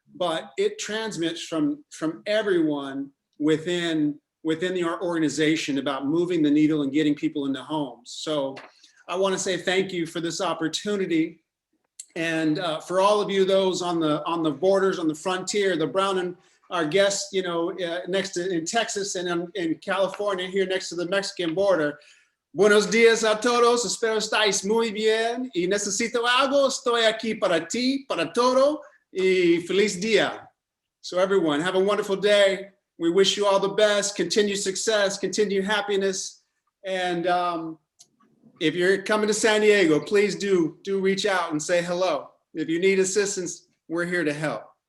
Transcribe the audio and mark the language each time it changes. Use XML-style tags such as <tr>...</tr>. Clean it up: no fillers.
<en>But it transmits from everyone within our organization about moving the needle and getting people into homes. So I want to say thank you for this opportunity. And for all of you, those on the borders, on the frontier, the Brown and our guests, you know, in Texas and in California, here next to the Mexican border.</en> <es>Buenos días a todos, espero estáis muy bien y necesito algo, estoy aquí para ti, para todo y feliz día.</es> <en>So everyone, have a wonderful day. We wish you all the best, continued success, continued happiness. And if you're coming to San Diego, please do reach out and say hello. If you need assistance, we're here to help.</en>